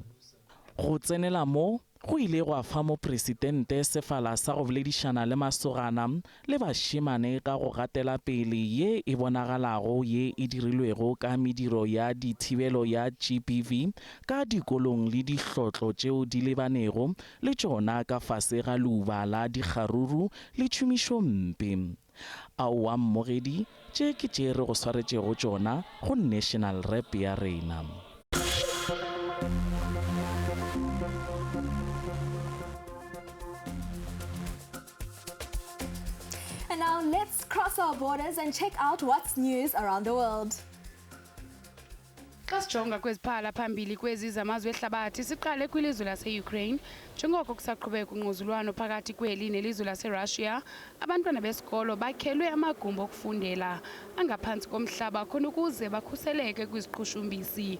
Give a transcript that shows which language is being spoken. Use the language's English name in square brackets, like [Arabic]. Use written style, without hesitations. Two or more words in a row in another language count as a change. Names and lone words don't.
[Northern Sotho] Go tsenela mo go ile go fa mopresidente sefala sa go boledišana le masogana le bašimane ka go gatela pele ye e bonagalago ye e dirilwego ka mediro ya dithibelo ya GBV ka dikolong le dihlotlo tšeo di lebanego le tšona ka fase ga luba la dikgaruru le tšhomišo mpe. Aowa Mmogedi tše ke tše re go swaretšego tšona go [English] National Rep [Northern Sotho] ya rena. [English] And now let's cross our borders and check out what's news around the world. [Xhosa] Xa sijonga kweziphala phambili kwezi zamazwe ehlabathi siqale kwilizwe lase-Ukraine njengoko kusaqhubeka ungquzulwano phakathi kweli nelizwe lase-Russia. Abantwana besikolo bakhelwe amagumbi okufundela angaphantsi komhlaba khona ukuze bakhuseleke kwiziqhushumbisi.